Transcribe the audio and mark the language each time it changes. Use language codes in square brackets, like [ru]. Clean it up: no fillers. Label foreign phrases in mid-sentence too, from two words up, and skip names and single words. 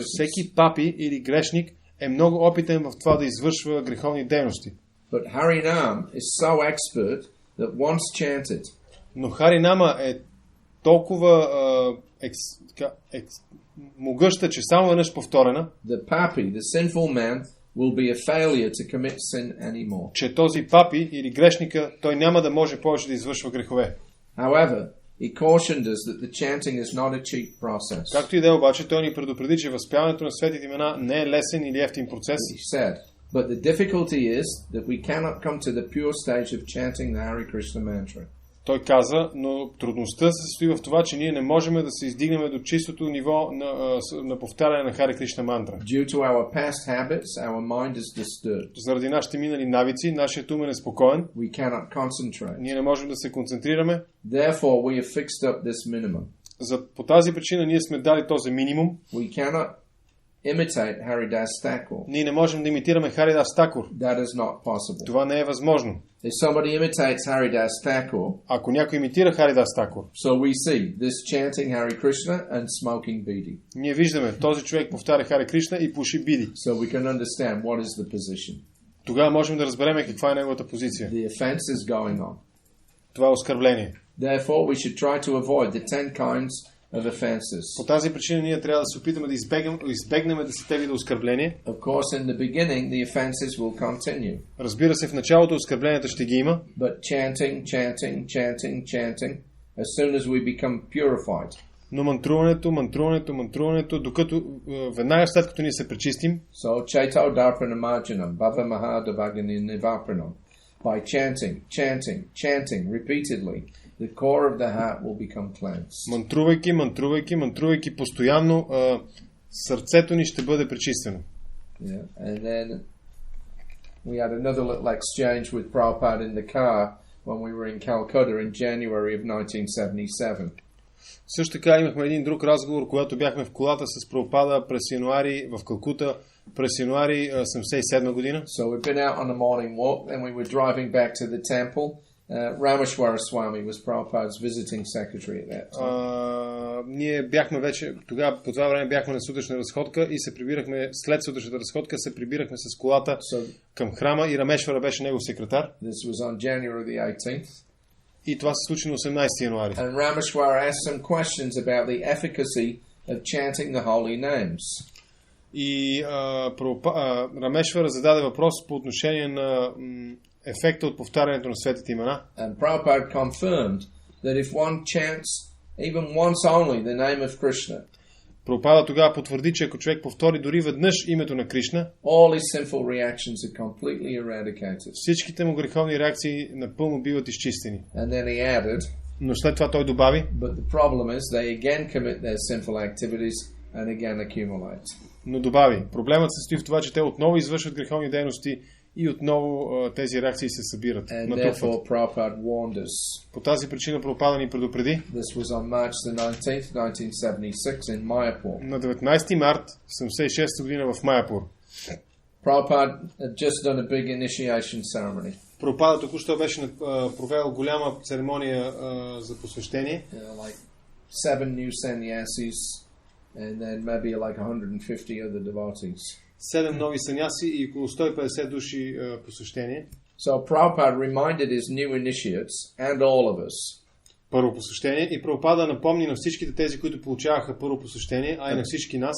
[bg] Всеки папи или грешник е много опитен в това да извършва греховни дейности. [en] But Harinam is so expert that once chanted, [bg] но Харинама е толкова могъща, че само веднъж повторена, [en] the papi, the sinful man, will be a failure to commit sin anymore. [bg] Че този папи или грешника, той няма да може повече да извършва грехове. [en] However, he cautioned us that the chanting is not a cheap process. [bg] Както и да е, обаче, той ни предупреди, че възпяването на светите имена не е лесен или евтин процес. [en] He said, but the difficulty is that we cannot come to the pure stage of chanting the Hare Krishna mantra. [bg] Той каза, но трудността се състои в това, че ние не можем да се издигнем до чистото ниво на повтаряне на Харе Кришна мантра. [en] Due to our past habits, our mind is disturbed. [bg] Заради нашите минали навици, нашият ум е неспокоен. [en] We cannot concentrate. [bg] Ние не можем да се концентрираме. [en] Therefore, we have fixed up this minimum. [bg] По тази причина ние сме дали този минимум. [en] We cannot imitate Haridas Thakur. [bg] Ние не можем да имитираме Харидас Такур. [en] That is not possible. [bg] Това не е възможно. [en] If somebody imitates Haridas Thakur, [bg] Ако някой имитира Харидас Такур, [en] so we see this chanting Hare Krishna and smoking bidi. [bg] ние виждаме този човек повтаря Харе Кришна и пуши биди. [en] So we can understand what is the position. [bg] Тогава можем да разберем каква е неговата позиция. [en] The offense is going on. [bg] Това е оскърбление. [en] Therefore, we should try to avoid the 10 kinds of offenses. [bg] По тази причина ние трябва да се опитаме да избегнем да се вида оскърбление. [en] Of course, in the beginning, the offenses will continue. [bg] Разбира се, в началото оскърбленията ще ги има. [en] But chanting, as soon as we become purified. [bg] Но мантруването, докато веднага след като ние се пречистим. [sa] So, chaito darpanam marjanam, bhava mahadavagani nivapanam. [en] By chanting repeatedly, the core of the heart will become cleansed. [bg] Мантрувайки постоянно, сърцето ни ще бъде пречистено. [en] Yeah. And then we had another little exchange with Prabhupada in the car when we were in Calcutta in January of 1977. [bg] Също така имахме един друг разговор, когато бяхме в колата с Прабхупада през януари в Калкута, през януари 1977 година. [en] So we've been out on a morning walk, and we were driving back to the temple. Rameshwara Swami was Prabhupada's visiting secretary at that time. [bg] Ние бяхме вече, тогава по това време бяхме на сутрешна разходка и се прибирахме, след сутрешната разходка се прибирахме с колата към храма и Рамешвара беше негов секретар. [en] This was on January the 18th. [bg] И това се случи на 18 януари. [en] And Rameshwara asked some questions about the efficacy of chanting the holy names. [bg] И Рамешвара зададе въпрос по отношение на ефекта от повтарянето на светите имена. [en] And Prabhupada confirmed that if one chants even once only the name of Krishna, [bg] Прабхупада тогава потвърди, че ако човек повтори дори веднъж името на Кришна, [en] all his sinful reactions are completely eradicated. [bg] Всичките му греховни реакции напълно биват изчистени. [en] And then he added, [bg] но след това той добави, [en] but the problem is they again commit their sinful activities and again accumulate. [bg] Но добави, проблемът се състои в това, че те отново извършват греховни дейности и отново тези реакции се събират. По тази причина Прабхупада ни предупреди. На 19 март 1976 година в Майяпур. Прабхупада току-що беше провел голяма церемония за посвещение. [en] Seven new sannyasis and then maybe like 150 other devotees. [bg] 7 нови саняси и около 150 души посвещение. [en] So Prabhupada reminded his new initiates and all of us. [bg] Първо посвещение и Прабхупада напомни на всичките тези, които получаваха първо посвещение, а и на всички нас.